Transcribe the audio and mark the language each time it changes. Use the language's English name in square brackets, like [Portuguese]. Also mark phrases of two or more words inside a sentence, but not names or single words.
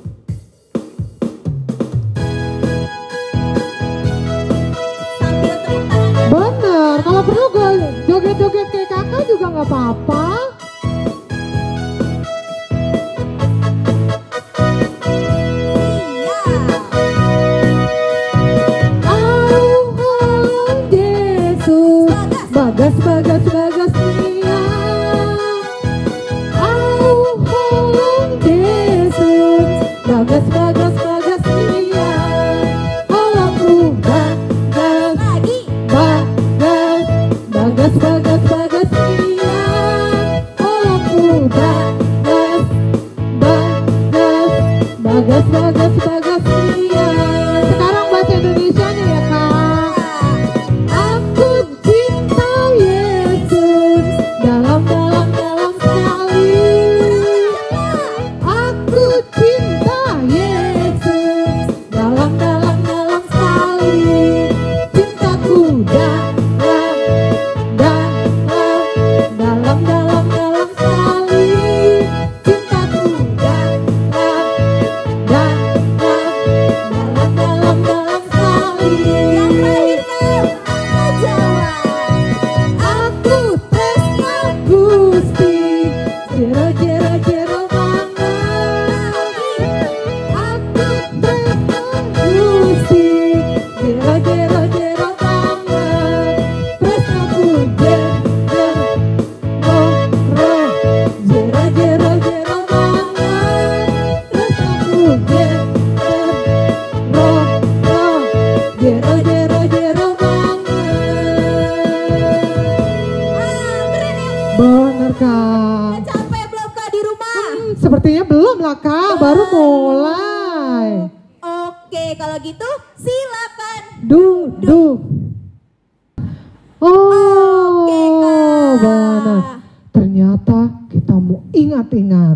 [Indonesian] Sambil tepuk tangan. Bener, kalau perlu gue joget-joget kayak kakak juga nggak apa-apa. Iya. [Batak Toba] Au Holong Yesus, bagas bagas bagas nia. Au Holong Yesus, bagas bagas bagas nia. Holongku bagas [Indonesian] Lagi. [Batak Toba] bagas bagas bagas bagas nia. Holongku bagas bagas bagas bagas nia. [Indonesian] Sekarang bahasa Indonesianya ya Kak. Aku cinta Yesus dalam sekali. Aku cinta Yesus dalam sekali. Cintaku dalam sekali. Cintaku dalam sekali. Yang terakhir Kak, bahasa Jawa. [Javanese] Aku tresna Gusti, jero jero jero banget. Aku tresna Gusti, jero jero jero banget. Tresnaku jero jero jero jero banget. Tresnaku jero jero jero banget. [Indonesian] Bener Kak. Capek belum Kak di rumah? Sepertinya belum lah Kak, baru mulai. Oke, kalau gitu silakan duduk. Oke, Kak. benar. Ternyata kita mau ingat-ingat.